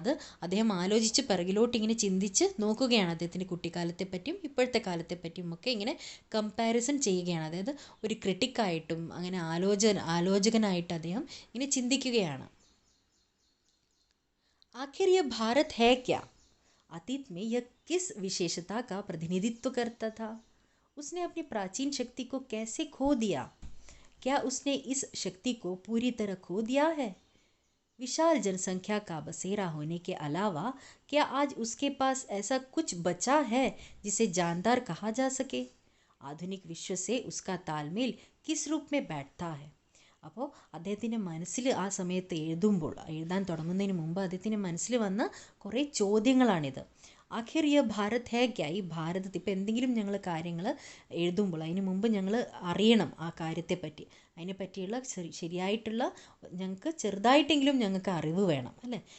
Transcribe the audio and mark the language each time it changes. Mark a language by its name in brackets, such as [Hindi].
[Malayalam] അത് അദ്ദേഹം ആലോചിച്ച് പിറകിലോട്ട് ഇങ്ങനെ ചിന്തിച്ച് നോക്കുകയാണ്. അദ്ദേഹത്തിൻ്റെ കുട്ടിക്കാലത്തെ പറ്റിയും ഇപ്പോഴത്തെ കാലത്തെ പറ്റിയും ഒക്കെ ഇങ്ങനെ കമ്പാരിസൺ ചെയ്യുകയാണ്. അതായത് ഒരു ക്രിട്ടിക്കായിട്ടും അങ്ങനെ ആലോചകനായിട്ട് അദ്ദേഹം ഇങ്ങനെ ചിന്തിക്കുകയാണ്. [Hindi] आखिर यह भारत है क्या, अतीत में यह किस विशेषता का प्रतिनिधित्व करता था, उसने अपनी प्राचीन शक्ति को कैसे खो दिया, क्या उसने इस शक्ति को पूरी तरह खो दिया है. विशाल जनसंख्या का बसेरा होने के अलावा क्या आज उसके पास ऐसा कुछ बचा है जिसे जानदार कहा जा सके. आधुनिक विश्व से उसका तालमेल किस रूप में बैठता है. [Malayalam] അപ്പോൾ അദ്ദേഹത്തിൻ്റെ മനസ്സിൽ ആ സമയത്ത് എഴുതാൻ തുടങ്ങുന്നതിന് മുമ്പ് അദ്ദേഹത്തിൻ്റെ മനസ്സിൽ വന്ന കുറേ ചോദ്യങ്ങളാണിത്. [Hindi] ആഖിർ യ ഭാരത് ഹേ ക്യാ, [Malayalam] ഈ ഭാരതത്തിൽ ഇപ്പോൾ എന്തെങ്കിലും ഞങ്ങൾ കാര്യങ്ങൾ എഴുതുമ്പോൾ അതിന് മുമ്പ് ഞങ്ങൾ അറിയണം ആ കാര്യത്തെപ്പറ്റി, അതിനെ പറ്റിയുള്ള ശരിയായിട്ടുള്ള ഞങ്ങൾക്ക് ചെറുതായിട്ടെങ്കിലും ഞങ്ങൾക്ക് അറിവ് വേണം അല്ലേ.